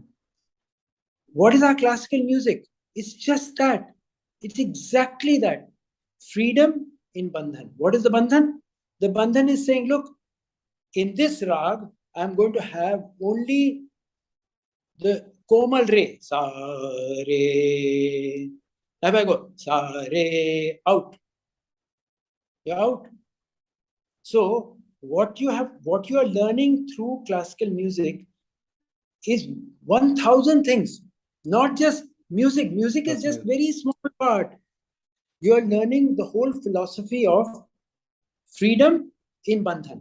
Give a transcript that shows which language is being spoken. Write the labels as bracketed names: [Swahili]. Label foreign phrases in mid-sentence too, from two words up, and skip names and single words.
[English] What is our classical music? It's just that. It's exactly that. Freedom in bandhan. What is the bandhan? The bandhan is saying, look, in this rag, I'm going to have only the [Hindi] komal re. Sa re. [English] Now I go [Hindi] sa re [English] out. You're out. So what you are learning through classical music is 1,000 things, not just music. Music is That's just music. very small part. You are learning the whole philosophy of freedom in bandhan.